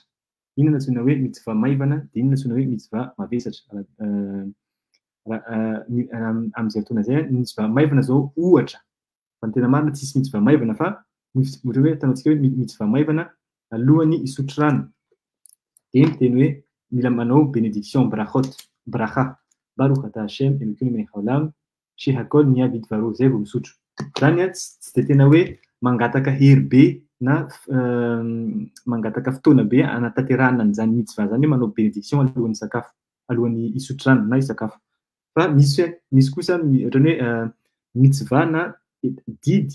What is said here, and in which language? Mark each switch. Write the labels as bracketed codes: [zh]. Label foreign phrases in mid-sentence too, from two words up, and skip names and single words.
[mg] Inona antsoina hoe mitzvah maivana de inona antsoina hoe mitzvah mavesatra. Amin'izay fotoana zay ny mitzvah maivana zao ohatra fa ny tena marina tsisy mitzvah maivana fa ohatry hoe ataontsika hoe mitzvah maivana alohany isotro rano de miteny hoe mila manao bénédiction [he] ברכות ברכה ברוך אתה השם אלוקינו מלך העולם שהכל נהיה בדברו [mg] zay vao misotro zany tsy de tena hoe mangataka hery be na mangataka fotoana be anatanterahana an'izany mitzvah zany hoe manao bénédiction alohan'ny sakafo alohan'ny isotro rano na isakafo fa misy kosa ohatrany hoe mitzvah na didy